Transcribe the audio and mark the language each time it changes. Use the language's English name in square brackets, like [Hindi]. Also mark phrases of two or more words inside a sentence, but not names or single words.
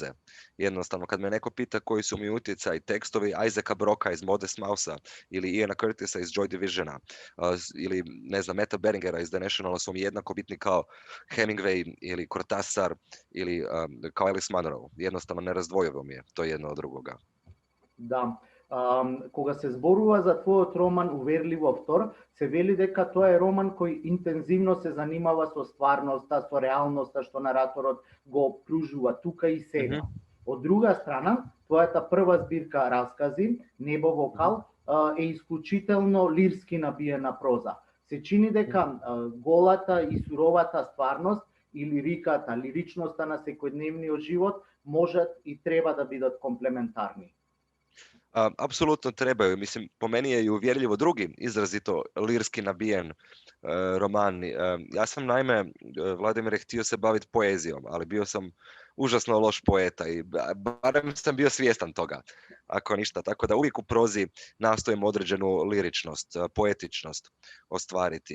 [Croatian] Jednostavno, kad me neko pita koji su mi utjecaji, tekstovi Isaaca Broka iz Modest Mousea ili Iana Curtisa iz Joy Divisiona ili ne znam, Meta Beringera iz The Nationala su mi jednako bitni kao Hemingway ili Cortázar ili kao Alice Munro. Jednostavno nerazdvojivo mi je to jedno od drugoga. Da. [Macedonian] Кога се зборува за твојот роман Уверливо втор, се вели дека тоа е роман кој интензивно се занимава со стварноста, со реалноста што нараторот го обкружува тука и сега. Од друга страна, твојата прва збирка Раскази, Небо вокал, е исклучително лирски набиена проза. Се чини дека голата и суровата стварност и лиричноста на секојдневниот живот можат и треба да бидат комплементарни. [Croatian] Apsolutno trebaju. Mislim, po meni je i Uvjerljivo drugi izrazito lirski nabijen roman. Ja sam naime, Vladimir je htio se baviti poezijom, ali bio sam užasno loš poeta i barem sam bio svjestan toga, ako ništa. Tako da uvijek u prozi nastojim određenu liričnost, poetičnost ostvariti.